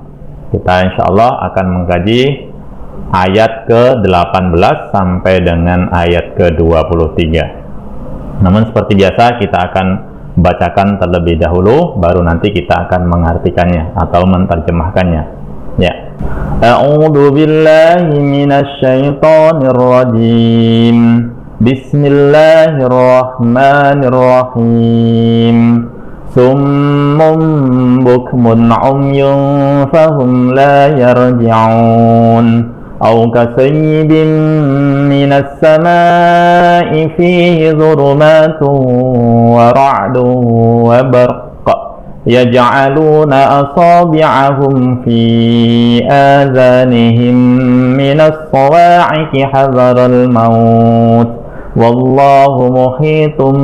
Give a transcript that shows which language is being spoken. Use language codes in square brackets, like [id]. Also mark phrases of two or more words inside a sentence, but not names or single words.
[id] Kita [ar] إن شاء الله [id] akan mengkaji ayat ke-18 sampai dengan ayat ke-23. Namun seperti biasa kita akan bacakan terlebih dahulu, baru nanti kita akan mengartikannya atau menerjemahkannya. Ya. [ar] أعوذ بالله من الشيطان الرجيم. Bismillahirrahmanirrahim. صم بكم عمي فهم لا يرجعون. أو كصيب من السماء فيه ظلمات ورعد وبرق يجعلون أصابعهم في آذانهم من الصواعق حذر الموت والله محيط